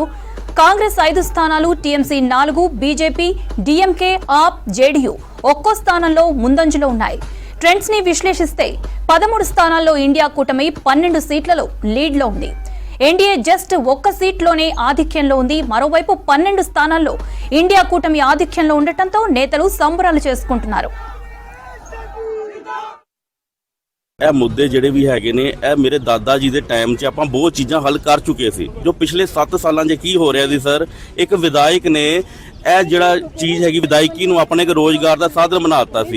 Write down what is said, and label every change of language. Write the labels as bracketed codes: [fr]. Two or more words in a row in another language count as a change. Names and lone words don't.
[te] కాంగ్రెస్ 5 స్థానాలు, టీఎంసీ 4, బీజేపీ, డీఎంకే, ఆప్, జేడీయూ ఒక్కో స్థానంలో ముందంజలో ఉన్నాయి. ట్రెండ్స్ ని విశ్లేషిస్తే 13 స్థానాల్లో ఇండియా కూటమి 12 సీట్లలో లీడ్లో ఉంది. ఎన్డీఏ జస్ట్ ఒక్క సీట్లోనే ఆధిక్యంలో ఉంది. మరోవైపు 12 స్థానాల్లో ఇండియా కూటమి ఆధిక్యంలో ఉండటంతో నేతలు సంబరాలు చేసుకుంటున్నారు. [pa] ਇਹ ਮੁੱਦੇ ਜਿਹੜੇ ਵੀ ਹੈਗੇ ਨੇ ਇਹ ਮੇਰੇ ਦਾਦਾ ਜੀ ਦੇ ਟਾਈਮ 'ਚ ਆਪਾਂ ਬਹੁਤ ਚੀਜ਼ਾਂ ਹੱਲ ਕਰ ਚੁੱਕੇ ਸੀ। ਜੋ ਪਿਛਲੇ 7 ਸਾਲਾਂ 'ਚ ਕੀ ਹੋ ਰਿਹਾ ਸੀ ਸਰ, ਇੱਕ ਵਿਧਾਇਕ ਨੇ ਇਹ ਜਿਹੜਾ ਚੀਜ਼ ਹੈਗੀ ਵਿਧਾਇਕੀ ਨੂੰ ਆਪਣੇ ਇੱਕ ਰੋਜ਼ਗਾਰ ਦਾ ਸਾਧਨ ਬਣਾ ਦਿੱਤਾ ਸੀ।